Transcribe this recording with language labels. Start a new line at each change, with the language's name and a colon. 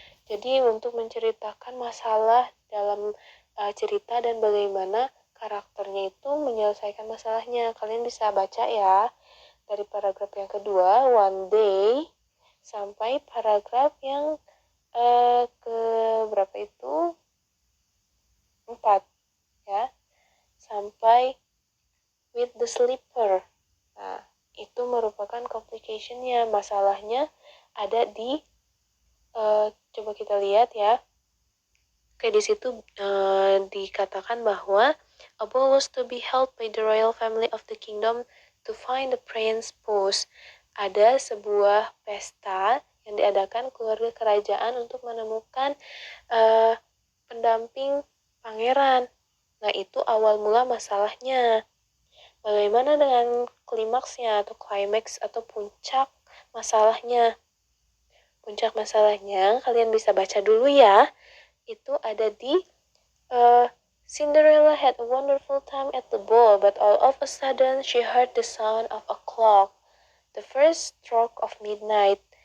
Indonesian: Jadi untuk menceritakan masalah dalam cerita dan bagaimana karakternya itu menyelesaikan masalahnya. Kalian bisa baca ya dari paragraf yang kedua,
English: one day,
Indonesian: sampai paragraf yang ke berapa itu? 4 ya. Sampai
English: with the slipper.
Indonesian: Nah, itu merupakan complication-nya. Masalahnya ada di coba kita lihat ya. Oke, di situ dikatakan bahwa
English: a ball was to be held by the royal family of the kingdom to find the prince post.
Indonesian: Ada sebuah pesta yang diadakan keluarga kerajaan untuk menemukan pendamping pangeran. Nah, itu awal mula masalahnya. Bagaimana dengan klimaksnya atau climax atau puncak masalahnya? Puncak masalahnya kalian bisa baca dulu ya. Itu ada di
English: Cinderella had a wonderful time at the ball, but all of a sudden she heard the sound of a clock, the first stroke of midnight.